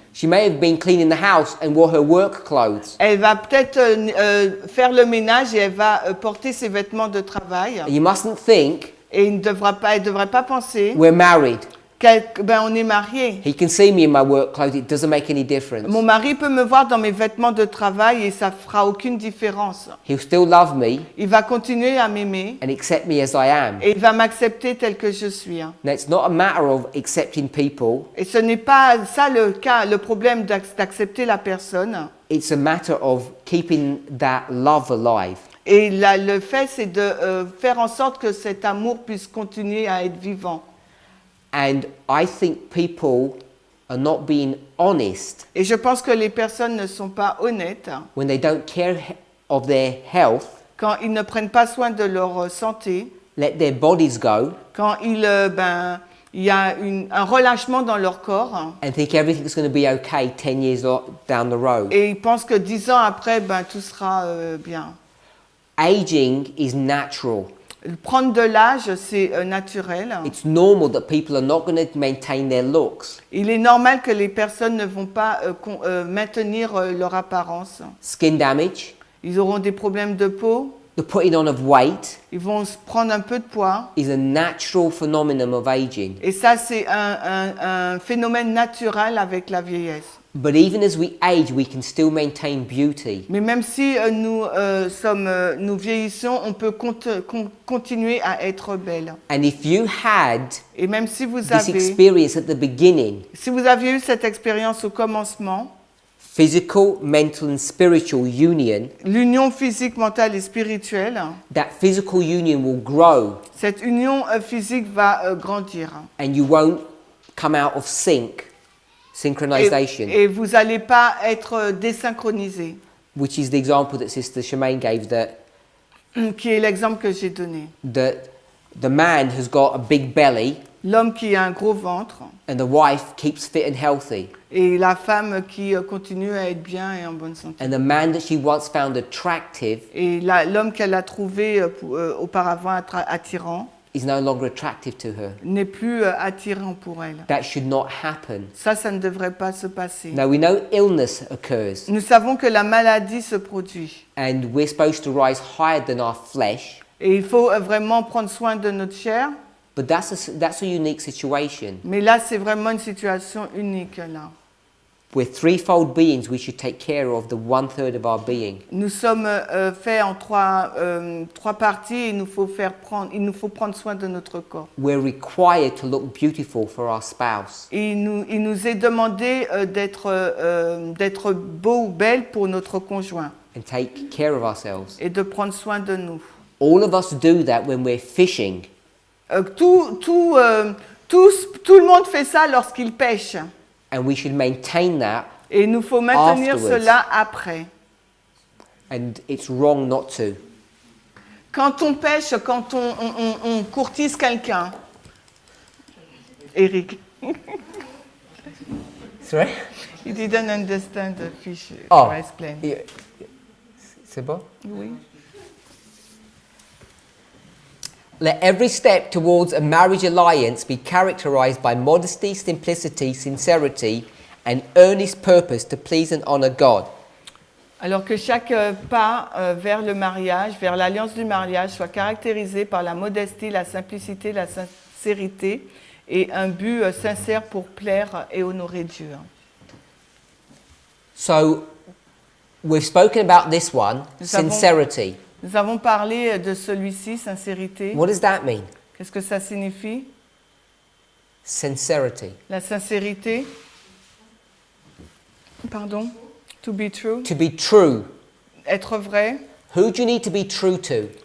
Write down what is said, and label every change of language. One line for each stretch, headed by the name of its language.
English: she may have been cleaning the house and wore her work clothes.
French: elle va peut-être faire le ménage et elle va porter ses vêtements de travail.
English: And you mustn't think
French: Et elle ne devrait pas penser
English: we're married.
French: on est mariés.
English: He can see me in my work clothes, it doesn't make any difference.
French: Mon mari peut me voir dans mes vêtements de travail et ça fera aucune différence.
English: He'll still love me
French: Il va continuer à m'aimer
English: and accept me as I am.
French: et il va m'accepter tel que je suis.
English: Now, it's not a matter of accepting people,
French: Et ce n'est pas ça le problème d'accepter la personne.
English: it's a matter of keeping that love alive.
French: Et le fait, c'est de faire en sorte que cet amour puisse continuer à être vivant.
English: And I think people are not being honest
French: Et je pense que les personnes ne sont pas honnêtes
English: when they don't care of their health,
French: quand ils ne prennent pas soin de leur santé,
English: let their bodies go,
French: quand il y a un relâchement dans leur corps
English: and think everything's going to be okay 10 years down the road.
French: et ils pensent que 10 ans après, tout sera bien.
English: Aging is natural.
French: Prendre de l'âge, c'est naturel.
English: It's normal that people are not going to maintain their looks.
French: Il est normal que les personnes ne vont pas maintenir leur apparence.
English: Skin damage,
French: Ils auront des problèmes de peau,
English: the putting on of weight
French: ils vont se prendre un peu de poids.
English: is a natural phenomenon of aging.
French: Et ça, c'est un phénomène naturel avec la vieillesse.
English: But even as we age, we can still maintain beauty.
French: Mais même si nous vieillissons, on peut continuer à être belle.
English: And if you had
French: Et même si vous
English: this experience at the beginning,
French: aviez eu cette expérience au commencement,
English: physical, mental and spiritual union,
French: l'union physique, mentale et spirituelle,
English: that physical union will grow
French: cette union physique va grandir.
English: and you won't come out of synchronization,
French: Et vous n'allez pas être désynchronisé,
English: which is the example that Sister Shemaine gave,
French: qui est l'exemple que j'ai donné.
English: that the man has got a big belly
French: l'homme qui a un gros ventre
English: and the wife keeps fit and healthy.
French: et la femme qui continue à être bien et en bonne santé.
English: And the man that she once found attractive
French: Et l'homme qu'elle a trouvé auparavant attirant
English: is no longer attractive to her.
French: n'est plus attirant pour elle.
English: That should not happen.
French: Ça ne devrait pas se passer.
English: Now we know illness occurs
French: Nous savons que la maladie se produit.
English: and we're supposed to rise higher than our flesh,
French: Et il faut vraiment prendre soin de notre chair.
English: but that's a unique situation.
French: Mais là, c'est vraiment une situation unique. Là.
English: We're threefold beings, we should take care of the 1/3 of our being.
French: Nous sommes faits en trois parties et il nous faut prendre soin de notre corps.
English: We're required to look beautiful for our spouse.
French: Et il nous est demandé d'être beau ou belle pour notre conjoint
English: And take care of ourselves.
French: et de prendre soin de nous.
English: All of us do that when we're fishing.
French: Tout le monde fait ça lorsqu'il pêche.
English: And we should maintain that,
French: Et il nous faut maintenir
English: Afterwards.
French: cela après.
English: and it's wrong not to.
French: Quand on pêche, quand on courtise quelqu'un.
English: Eric, Sorry? he didn't understand the fish. Oh. I explain. Yeah.
French: C'est bon? Oui.
English: Let every step towards a marriage alliance be characterized by modesty, simplicity, sincerity, and earnest purpose to please and honor God.
French: Alors que chaque pas vers le mariage, vers l'alliance du mariage, soit caractérisé par la modestie, la simplicité, la sincérité et un but sincère pour plaire et honorer Dieu.
English: So, we've spoken about this one,
French: Nous avons-
English: sincerity.
French: Nous avons parlé de celui-ci, sincérité.
English: What does that mean?
French: Qu'est-ce que ça signifie?
English: Sincerity.
French: La sincérité.
English: Pardon? To be true. To be true.
French: Être vrai.
English: Who do you need to be true to?